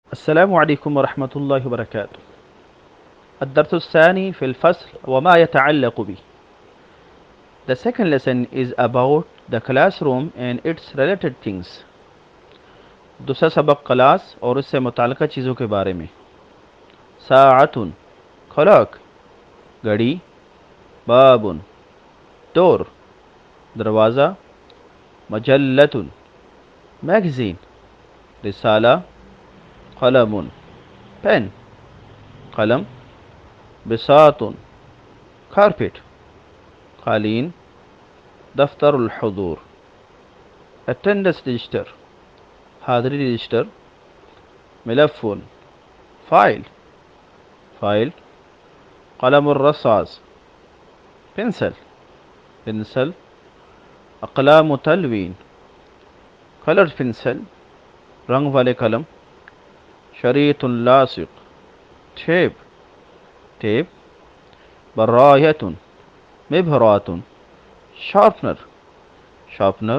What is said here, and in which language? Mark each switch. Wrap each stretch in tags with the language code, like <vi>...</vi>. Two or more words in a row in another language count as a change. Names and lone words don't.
<ar>السلام عليكم ورحمة الله وبركاته. الدرس الثاني في الفصل وما يتعلق به.</ar> <en>The second lesson is about the classroom and its related things.</en> <ur>دوسرا سبق کلاس اور اس سے متعلقہ چیزوں کے بارے میں.</ur> <ar>ساعة clock گھڑی. باب door دروازہ. مجلة magazine.</ar> <ur>رسالہ. قلم pen قلم.</ur> <ar>بساط carpet قالین. دفتر الحضور</ar> <en>attendance register</en> <ur>حاضری رجسٹر. ملف فائل فائل.</ur> <ar>قلم الرصاص پنسل. اقلام تلوین</ar> <ur>کلر پنسل رنگ والے قلم.</ur> <ar>شریط لاصق ٹیپ. برایت مبرات شارپنر.</ar>